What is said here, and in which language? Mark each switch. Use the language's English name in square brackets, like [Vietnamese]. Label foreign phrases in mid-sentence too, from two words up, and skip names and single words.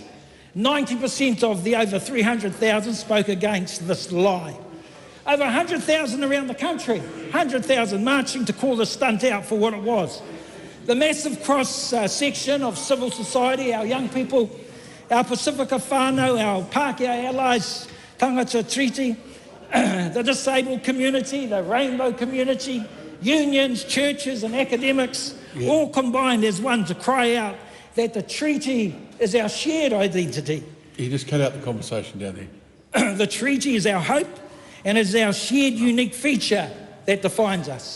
[English] 90% of the over 300,000 spoke against this lie. Over 100,000 around the country, 100,000 marching to call this stunt out for what it was. The massive cross-section of civil society, our young people, our Pacifica whānau, our Pākehā allies, tangata treaty, the disabled community, the rainbow community, unions, churches and academics, all combined as one to cry out that the treaty is our shared identity. You just cut out the conversation down there. The treaty is our hope and is our shared unique feature that defines us.